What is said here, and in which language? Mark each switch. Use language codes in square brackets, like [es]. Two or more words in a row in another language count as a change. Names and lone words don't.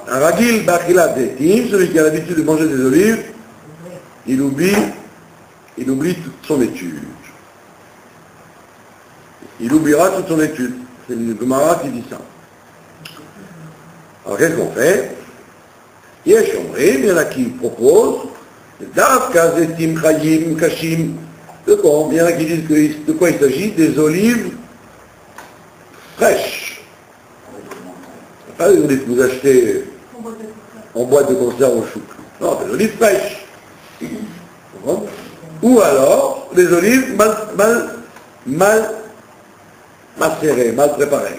[fr] Un [he] רגיל באכילת זיתים, [fr] celui qui a l'habitude de manger des olives, il oublie toute son étude. Il oubliera toute son étude. C'est le Gemara qui dit ça. Alors qu'est-ce qu'on fait? Il y en a qui proposent [he] דווקא זיתים חיים קשים. [fr] De quoi? Il y en a qui disent de quoi il s'agit? Des olives fraîches. Pas des olives que vous achetez en boîte de conserve au chou. Non, des olives fraîches. Ou alors des olives mal macérées, mal préparées.